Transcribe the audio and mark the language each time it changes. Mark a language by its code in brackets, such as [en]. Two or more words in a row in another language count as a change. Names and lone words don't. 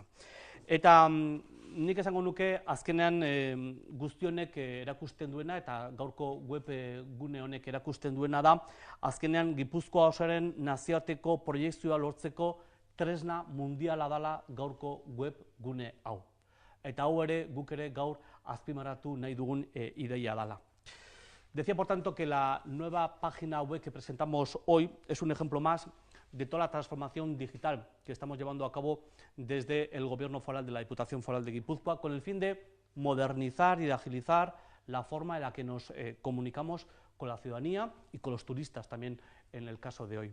[eu] Eta nik esango nuke azkenean guztionek erakusten duena eta gaurko web gune honek erakusten duena da, azkenean Gipuzkoa osoaren nazioarteko proiekzioa lortzeko tresna mundiala dela gaurko web gune hau. Eta hau ere guk ere gaur azpimarratu nahi dugun ideia dela. [es] Decía, por tanto, que la nueva página web que presentamos hoy es un ejemplo más de toda la transformación digital que estamos llevando a cabo desde el Gobierno foral de la Diputación Foral de Guipúzcoa, con el fin de modernizar y de agilizar la forma en la que nos comunicamos con la ciudadanía y con los turistas también en el caso de hoy.